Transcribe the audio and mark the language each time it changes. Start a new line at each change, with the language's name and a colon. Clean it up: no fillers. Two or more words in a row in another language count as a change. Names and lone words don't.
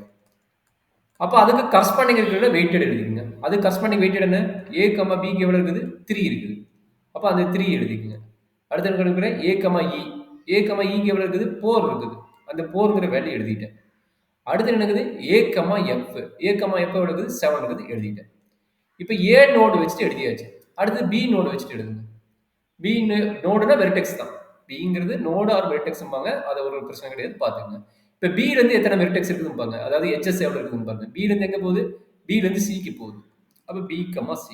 Tamil: அப்போ அதுக்கு கரஸ்பாண்டிங் இருக்கிற வெயிட்டட் எழுதிக்கங்க. அது
English: corresponding weighted
Tamil: என்ன? A, Bக்கு எவ்வளவு இருக்குது? 3 இருக்குது. அப்போ அந்த 3 எழுதிக்கங்க. அடுத்து என்ன இருக்கிற A, E. A, Eக்கு எவ்வளவு இருக்குது? 4 இருக்குது. அந்த 4ங்கிற வேல்யூ எழுதிட்டேன். அடுத்து என்ன இருக்குது? A, F. A, F எவ்வளவு இருக்குது? 7 இருக்குது, எழுதிட்டேன். இப்போ A நோடு வச்சுட்டு எழுதியாச்சு. அடுத்து B நோடு வச்சுட்டு எழுதுங்க. B நோடுனா வெர்டெக்ஸ் தான். Bங்கிறது
English: node or vertexம்பாங்க.
Tamil: அது ஒரு பிரச்சனை கிடையாது, பார்த்துக்கங்க. இப்போ B ல இருந்து எத்தனை வெர்டெக்ஸ் இருக்குதுன்னு பாருங்க. அதாவது எட்ஜஸ் எவ்வளவு இருக்குதுன்னு பாருங்க. B ல இருந்து எங்க போகுது? B ல இருந்து C க்கு போகுது. அப்போ B, C.